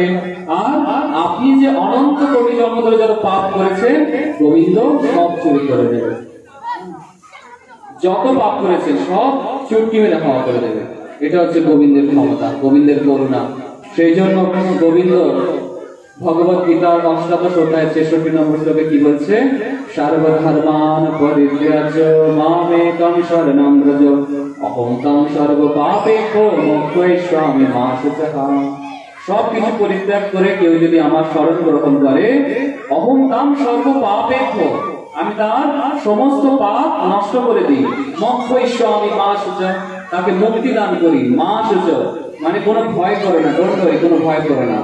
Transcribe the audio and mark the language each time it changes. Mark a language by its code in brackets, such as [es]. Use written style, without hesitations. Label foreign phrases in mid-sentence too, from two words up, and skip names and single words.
[bn] আর আপনি যে অনন্ত কোটি জন্ম ধরে যত পাপ করেছেন, গোবিন্দ সব চুরি করে দেবে। যত পাপ করেছেন সব চুটকি মেরে ক্ষমা করে দেবে। এটা হচ্ছে গোবিন্দের ক্ষমতা, গোবিন্দের করুণা। সেই জন্য গোবিন্দ ভগবত গীতার অষ্টাদশ অধ্যায় 63 নম্বর শ্লোকে কি বলছে? [sa] সর্বধর্মান পরিত্যাজ্য মামেকং শরণং ব্রজ অহং ত্বং সর্ব পাপেভ্যো মোক্ষয়িষ্যামি মা শুচঃ। [bn] সব কিছু পরিত্যাগ করে কেউ যদি আমার শরণ গ্রহণ করে, [sa] অহং ত্বং সর্ব পাপেভ্যো, [bn] আমি তার সমস্ত পাপ নষ্ট করে দিই। [sa] মোক্ষয়িষ্যামি মা শুচঃ, [bn] তাকে মুক্তি দান করি। [sa] মা শুচঃ [bn] মানে কোনো ভয় করে না, [en] don't worry, [bn] কোনো ভয় করে না।